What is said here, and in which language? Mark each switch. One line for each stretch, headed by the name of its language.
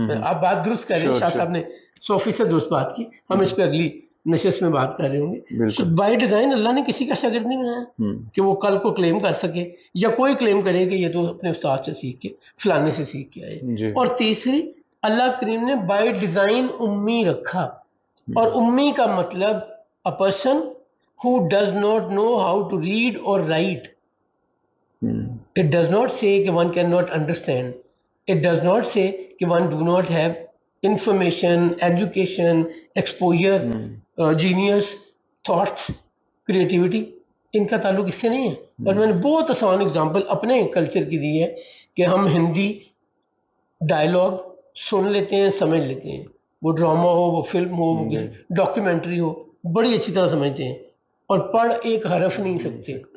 Urdu: آپ بات درست کر رہے ہیں، شاہ صاحب نے 100% درست بات کی. ہم اس پہ اگلی نشست میں بات کر رہے ہوں گے. بائی ڈیزائن اللہ نے کسی کا شاگرد نہیں بنایا کہ وہ کل کو کلیم کر سکے یا کوئی کلیم کرے کہ یہ تو اپنے استاد سے سیکھ کے فلانے سے سیکھ کے آئے. اور تیسری، اللہ کریم نے بائی ڈیزائن امی رکھا. اور امی کا مطلب
English: a person who does not know how to read or write. It does not say that one cannot understand. It does not say that one do not have information, education, exposure, genius, thoughts, creativity.
Urdu: ان کا تعلق اس سے نہیں ہے. اور میں نے بہت آسان اگزامپل اپنے کلچر کی دی ہے کہ ہم ہندی ڈائلاگ سن لیتے ہیں، سمجھ لیتے ہیں. وہ ڈرامہ ہو، وہ فلم ہو، وہ ڈاکیومنٹری ہو، بڑی اچھی طرح سمجھتے ہیں اور پڑھ ایک حرف نہیں سکتے.